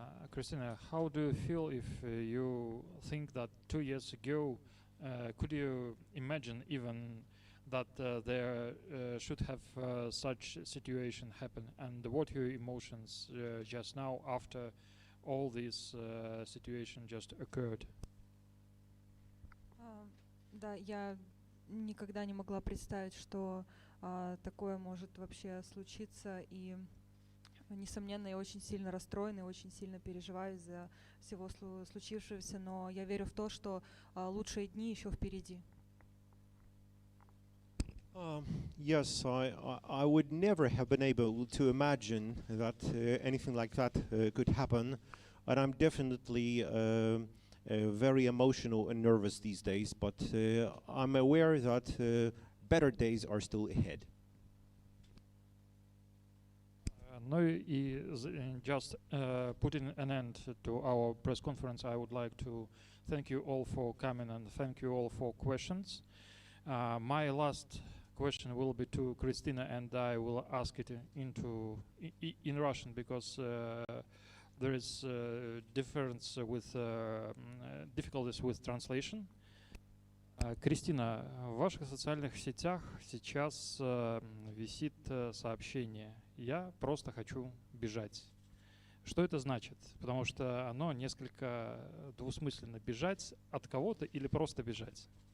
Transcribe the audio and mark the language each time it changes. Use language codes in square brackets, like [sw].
[en] Kryscina, how do you feel if you think that 2 years ago, could you imagine even that there should have such situation happen? And what are your emotions just now after all this situation just occurred? [ru] Да, я никогда не могла представить, что такое может вообще случиться, и несомненно, я очень сильно расстроена и очень сильно переживаю из-за всего случившегося, но я верю в то, что лучшие дни еще впереди. [en] Yes, I would never have been able to imagine that anything like that could happen, and I'm definitely very emotional and nervous these days, but I'm aware that better days are still ahead. No, just putting an end to our press conference, I would like to thank you all for coming and thank you all for questions. My last question will be to Kryscina, and I will ask it in Russian because there is difference with difficulties with translation. [ru] Крисtina, в ваших социальных сетях сейчас висит сообщение «Я просто хочу бежать». Что это значит? Потому что оно несколько двусмысленно. Бежать от кого-то или просто бежать?